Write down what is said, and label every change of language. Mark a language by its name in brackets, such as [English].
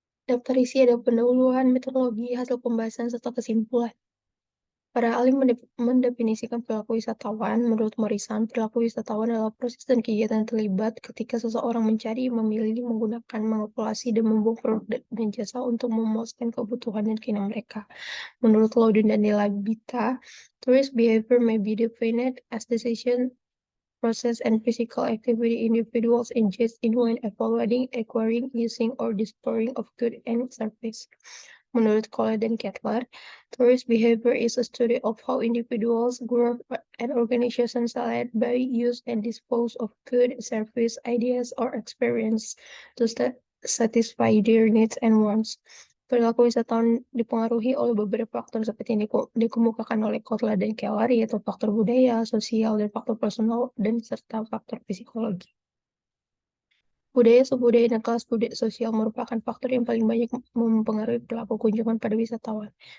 [Indonesian] Daftar isi ada pendahuluan, metodologi, hasil pembahasan, serta kesimpulan. Para ahli mendefinisikan perilaku wisatawan. Menurut Morrison, perilaku wisatawan adalah proses dan kegiatan yang terlibat ketika seseorang mencari, memilih, menggunakan, mengepolasi, dan membuang produk dan jasa untuk memuaskan kebutuhan dan keinginan mereka. Menurut Loudon dan Delabita, [English] tourist behavior may be defined as decision, process, and physical activity individuals engage in when evaluating, acquiring, using, or disposing of goods and services. [Indonesian] Menurut Cole dan Kettler, [English] tourist behavior is a study of how individuals, groups, and organizations select, buy, use, and dispose of goods, service, ideas, or experience to satisfy their needs and wants. [Indonesian] Perilaku wisatawan dipengaruhi oleh beberapa faktor seperti yang dikemukakan oleh Kotler dan Keller, yaitu faktor budaya, sosial, dan faktor personal, dan serta faktor psikologi. Budaya, subudaya, dan kelas budaya sosial merupakan faktor yang paling banyak mempengaruhi perilaku kunjungan pada wisatawan.